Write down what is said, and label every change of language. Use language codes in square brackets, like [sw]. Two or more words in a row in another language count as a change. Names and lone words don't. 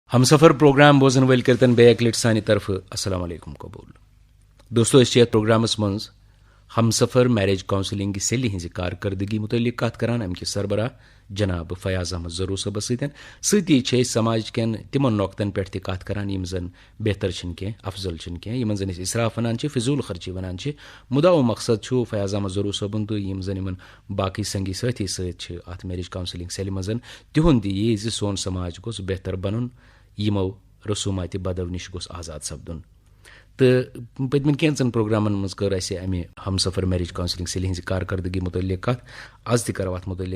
[ks] ہم سفر پروگرام بوزن ول کرتن بیک لٹ سانہ طرف [ar] السلام علیکم [ks] قبول دوستو اس پروگرامس مز ہم سفر [en] marriage counselling cell [ks] ہز کارکردگی متعلق کت کران امہ سربراہ جناب فیاض احمد ضرور صبس سی سماج کن تمن نقطن پہ کت کران یم زن بہتر کی افضل کی یمن زن اسراف ونان فضول خرچی ونان مدا و مقصد چھو فیاض احمد ضرور صبن تو یم زن باقی سنگی ساتھی ست ات [en] marriage counselling cell [ks] مز تہد یہ سون سماج گوس بہتر بنن یمو رسومات بدو نش گوس آزاد سپدن تو پتمن کینچن پروگرامن مز کر اسہ امہ ہم سفر [en] marriage counselling cell [ks] ہز کارکردگی متعلق کت آز تہ کرو ات متعلق